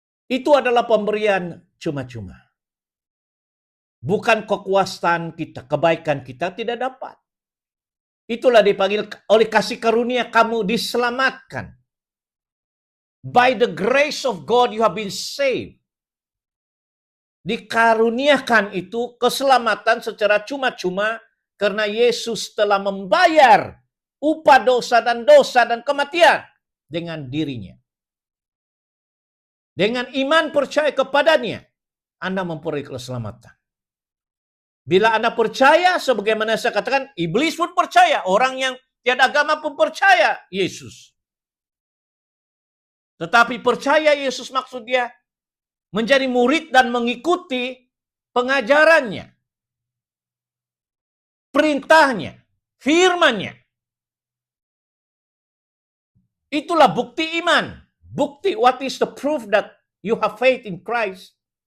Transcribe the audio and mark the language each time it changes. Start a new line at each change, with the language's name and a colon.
Malay: Itu adalah pemberian cuma-cuma. Bukan kekuasaan kita, kebaikan kita tidak dapat. Itulah dipanggil oleh kasih karunia kamu diselamatkan.
English: By the grace of God you have been saved.
Malay: Dikaruniakan itu keselamatan secara cuma-cuma karena Yesus telah membayar upah dosa dan kematian dengan dirinya. Dengan iman percaya kepadanya, Anda memperoleh keselamatan. Bila Anda percaya, sebagaimana saya katakan, iblis pun percaya. Orang yang tiada agama pun percaya Yesus. Tetapi percaya Yesus maksud dia menjadi murid dan mengikuti pengajarannya, perintahnya, firman-Nya. Itulah bukti iman.
English: Bukti, what is the proof that you have faith in Christ?